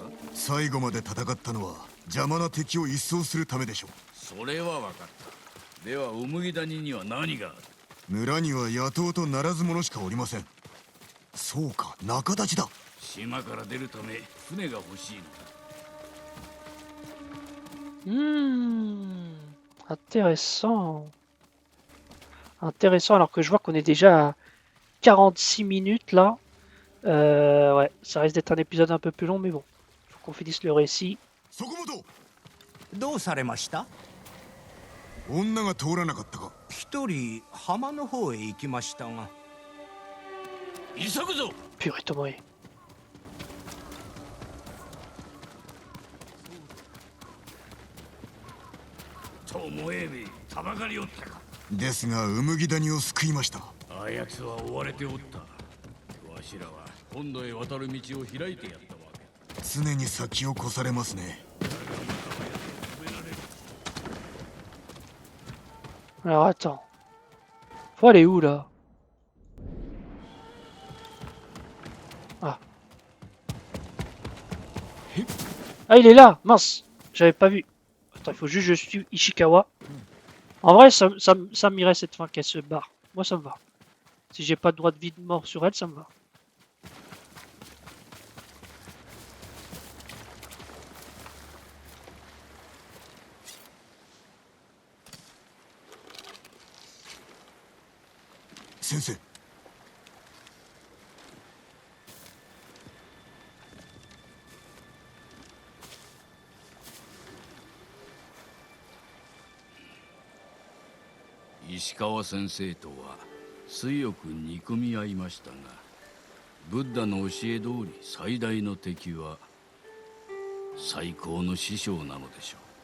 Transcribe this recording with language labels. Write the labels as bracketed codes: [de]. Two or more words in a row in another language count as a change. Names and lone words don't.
[ja] 最後まで戦ったのは邪魔な敵を一掃するためでしょう。それは分かった。では麦谷には何がある。村には野党とならず者しかおりません。そうか、仲立ちだ。島から出るため船が欲しいのだ。 [fr] Intéressant. Intéressant, alors que je vois qu'on est déjà à 46 minutes là. Ouais, ça risque d'être un épisode un peu plus long, mais bon. Faut qu'on finisse le récit. [ja] そこもとどうされました？女が通らなかったか。一人浜の方へ行きましたが。急ぐぞ。 [fr] Purée, Tomoe. [ja] め、たばかりおったか。ですが麦谷を救いました。あやつは追われておった。わしらは本土へ渡る道を開いてやったわけ。常に先を越されますね。 [fr] Alors attends. Faut aller où là? Ah. Ah, il est là! Mince! J'avais pas vu. Attends, il faut juste que je suive Ishikawa. En vrai, ça m'irait cette fin qu'elle se barre. Moi, ça me va. Si j'ai pas de droit de vie de mort sur elle, ça me va. Sensei. [ja] 石川先生とは強く憎み合いましたが、ブッダの教え通り最大の敵は最高の師匠なのでしょ